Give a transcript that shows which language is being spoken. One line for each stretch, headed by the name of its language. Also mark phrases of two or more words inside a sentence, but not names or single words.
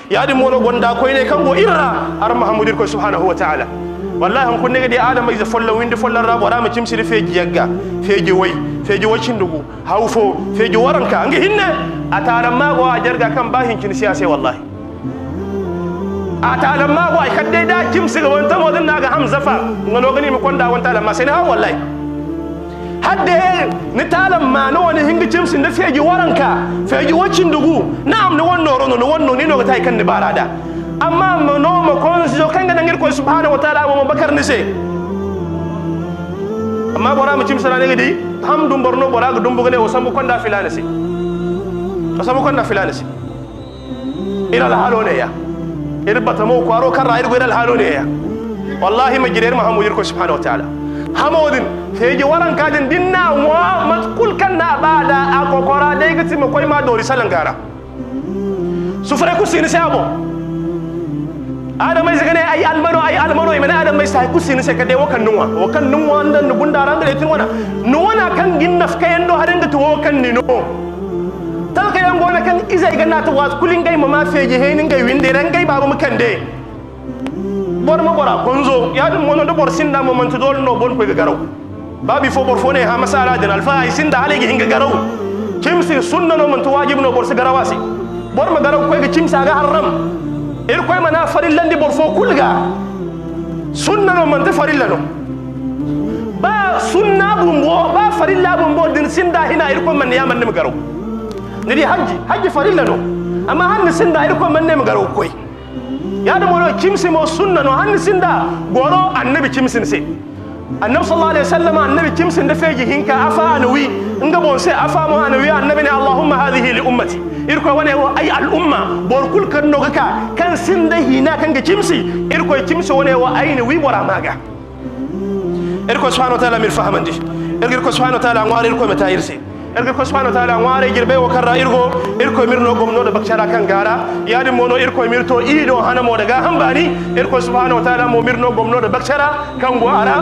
Zarma: yadi mono gonda ko ne kango irra ar mahamudir ko
Arabic: سبحانه وتعالى
Zarma: wallahi han kunne gadi adam iza folla windi folla rabo rama cimsi de feji yagga feji wacin dugu hawfo feji waranka ngi hinne atala mago a jarga kan bahin kin siyasa wallahi atala mago ay kadde da cimsi ga wanta modin naga hamzafa ngano gani mi konda wanta la masina wallahi hadde ni talam ma no woni hingi cimsi de feji waranka feji wacin dugu na'am ni wonno rono ni wonno ni no ga tay kan ni barada amma no mo konzo kanga nangir ko
Arabic: سبحانه وتعالى
Zarma: mo bakar ni se amma bora mu cimsara ne gadi hamdum borno bora ga dumbu gane o sambu konda filana se o sambu konda filana se ila al halone ya irbata mo kwaro karra irgo ila al halone ya wallahi majrir mahamudir ko
Arabic: سبحانه وتعالى
Zarma: hamodin feji waran kajin dinna wa matkul kanna bada akokora dai gati mo koy ma dori salangara sufre ku sini sabo adam mai zagane ay almano imana adam mai sai kusini sai kade wakan nunwa andan no gundara ngale tin wana no wana kan ginnaf kayendo haringa to wakan ni no talka yango na kan izai ganna to was kulin gai mama feje henin gai winde ran gai babu mukande bor mo bora konzo ya dum mono do bor sinda mo man to dol no bon ko garaw babi fo bor fone ha masala den alfa ay sinda alegi hinga garaw kimsi sunna no man to wajib no bor se garawasi bor ma garaw ko ga kimsa ga haram koy mana farillandi bor fo kulga sunna no man te farilla no ba sunna bumbo ba farilla bumbo din sinda hina koy man ya man ne garo ni haji farilla no amma han sinda koy man ne garo koy ya da mono kimsi mo sunna no han sinda goro annabi kimsin se annabi
Arabic: صلى الله عليه وسلم
Zarma: annabi kimsin da feji hinka afa anwi nga bon se afa mo anwi annabi ne
Arabic: اللهم هذه لي
Zarma: ummati irko wane wo ay al umma bor kul kan no kan sinda hina kan ga kimsi irko kimsi wane wo ayni wi bora maga irko
Arabic: سبحانه وتعالى
Zarma: mir fahamandi irko
Arabic: سبحانه وتعالى
Zarma: ngwari irko meta irsi irko
Arabic: سبحانه وتعالى
Zarma: ngwari girbe wo karra irko mirno gomno da bakcara kan gara yadi mono irko mirto ido hana mo daga hambani irko
Arabic: سبحانه وتعالى
Zarma: mo mirno gomno da bakcara kan go ara